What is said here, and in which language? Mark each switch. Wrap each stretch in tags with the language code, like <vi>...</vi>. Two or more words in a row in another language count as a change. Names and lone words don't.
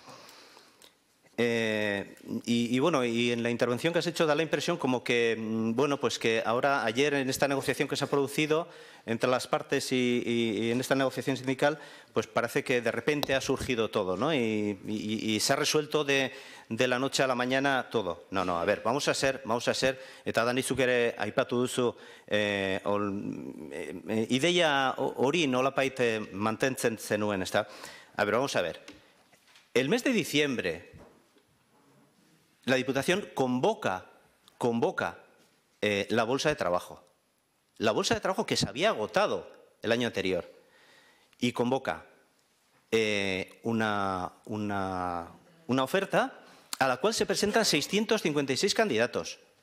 <es>Y en la intervención que has hecho da la impresión como que, pues que ahora, ayer en esta negociación que se ha producido entre las partes y en esta negociación sindical, pues parece que de repente ha surgido todo, ¿no? Y se ha resuelto de la noche a la mañana todo. No, a ver, vamos a ser,</es> <eu>eta danizuk ere aipatu duzu, ideia hori nolapait mantentzen zenuen, ezta?</eu> <es>A ver, vamos a ver. El mes de diciembre, la Diputación convoca la bolsa de trabajo. La bolsa de trabajo que se había agotado el año anterior. Y convoca una oferta a la cual se presentan 656 candidatos.</es>